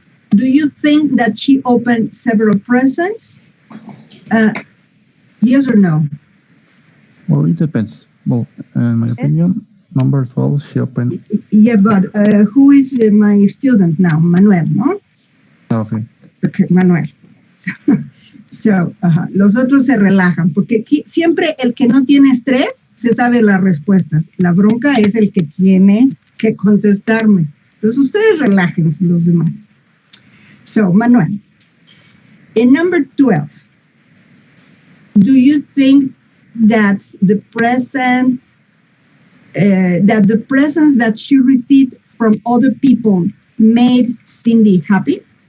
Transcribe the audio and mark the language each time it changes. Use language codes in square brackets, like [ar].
[en] Do you think that she opened several presents? Yes or no? Well, it depends. Well, in my opinion, number 12, she opened. Yeah, but who is my student now? Manuel, no? Okay. Okay, Manuel. [es] So, los otros se relajan, porque siempre el que no tiene estrés se sabe las respuestas. La bronca es el que tiene que contestarme. Entonces, ustedes relájense los demás. [en] So, Manuel, in number 12, do you think that the presents that she received from other people made Cindy happy?